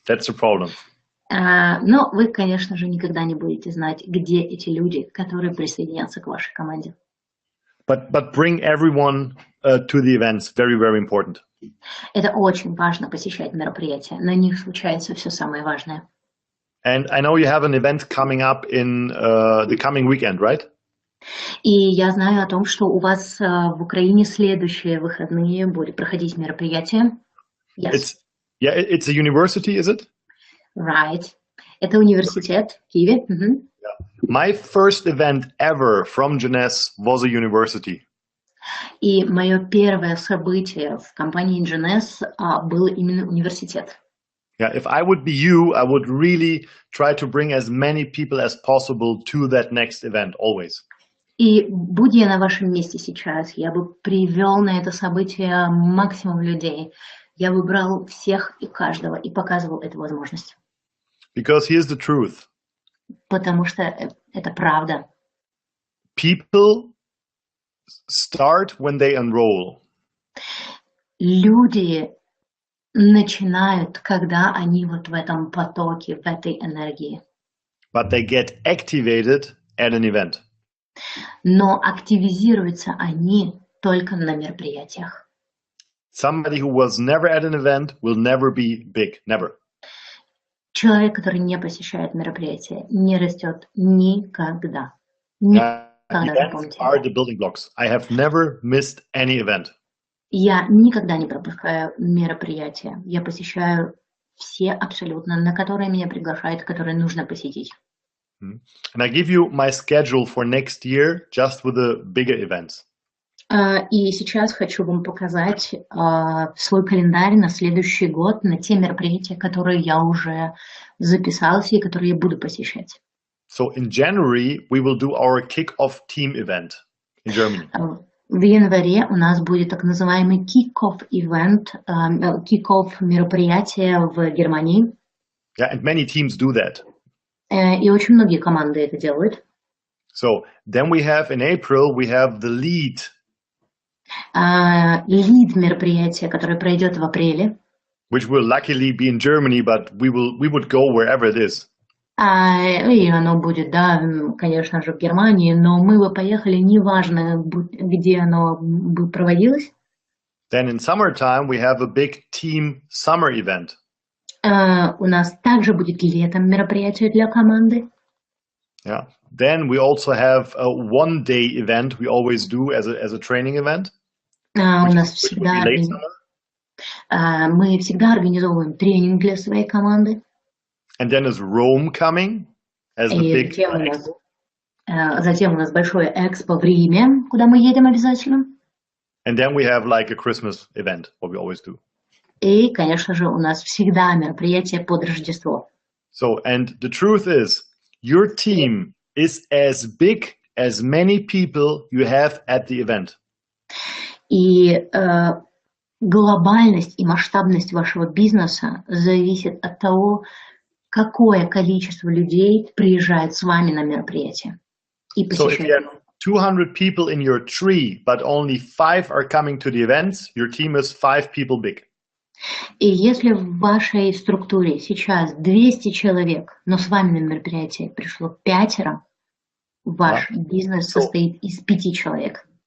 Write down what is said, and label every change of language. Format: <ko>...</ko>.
<en>That's the problem.</en> <ru>Но вы, конечно же, никогда не будете знать, где эти люди, которые присоединятся к вашей команде.</ru> <en>But bring everyone to the events. Very, very important.</en> <ru>Это очень важно, посещать мероприятия. На них случается все самое важное.</ru> <en>And I know you have an event coming up in the coming weekend, right?</en> <ru>И я знаю о том, что у вас в Украине следующие выходные будет проходить мероприятие.</ru> <en>Yes. It's a university, is it? Right.</en> <ru>Это университет в Киеве.</ru> <en>Yeah. My first event ever from Jeunesse was a university.</en> <ru>И мое первое событие в компании Jeunesse было именно университет.</ru> <en>Yeah, if I would be you, I would really try to bring as many people as possible to that next event, always.</en> <ru>И будь я на вашем месте сейчас, я бы привел на это событие максимум людей. Я бы брал всех и каждого и показывал эту возможность.</ru> <en>Because here's the truth.</en> <ru>Потому что это правда.</ru> <en>People start when they enroll.</en> <ru>Люди начинают, когда они вот в этом потоке, в этой энергии.</ru> <en>But they get activated at an event.</en> <ru>Но активизируются они только на мероприятиях.</ru> <en>Somebody who was never at an event will never be big, never.</en> <ru>Человек, который не посещает мероприятия, не растет никогда. Никогда,</ru> <en>Events are the building blocks. I have never missed any event.</en> <ru>Я никогда не пропускаю мероприятия. Я посещаю все абсолютно, на которые меня приглашают, которые нужно посетить.</ru> <en>And I give you my schedule for next year just with the bigger events.</en> <ru>И сейчас хочу вам показать свой календарь на следующий год, на те мероприятия, которые я уже записался и которые я буду посещать.</ru> <en>So in January, we will do our kick-off team event in Germany.</en> <ru>В январе у нас будет так называемый</ru> <en>kick-off event,</en> <ru>kick-off мероприятие в Германии.</ru> <en>Yeah, and many teams do that.</en> <ru>И очень многие команды это делают.</ru> <en>So then we have in April, we have the lead.</en> <ru>Лид мероприятия, которое пройдет в апреле.</ru> <en>Which will luckily be in Germany, but we would go wherever it is.</en> <ru>И оно будет, да, конечно же, в Германии, но мы бы поехали, неважно, где оно бы проводилось.</ru> <en>Then in summertime, we have a big team summer event.</en> <ru>У нас также будет летом мероприятие для команды.</ru> <en>Yeah. Then we also have a one-day event we always do as a training event.</en> <ru>У нас всегда мы всегда организовываем тренинг для своей команды.</ru> <en>And then is Rome coming as the big expo.</en> <ru>Затем у нас большое экспо в Риме, куда мы едем обязательно.</ru> <en>And then we have like a Christmas event, what we always do.</en> <ru>И, конечно же, у нас всегда мероприятие под Рождество.</ru> <en>So, and the truth is, your team is as big as many people you have at the event.</en> <ru>И глобальность и масштабность вашего бизнеса зависит от того, какое количество людей приезжает с вами на мероприятие и посещает.</ru> <en>So if you have 200 people in your tree, but only 5 are coming to the events, your team is 5 people big.</en> <ru>И если в вашей структуре сейчас 200 человек, но с вами на мероприятие пришло 5, ваш бизнес состоит из 5 человек.</ru>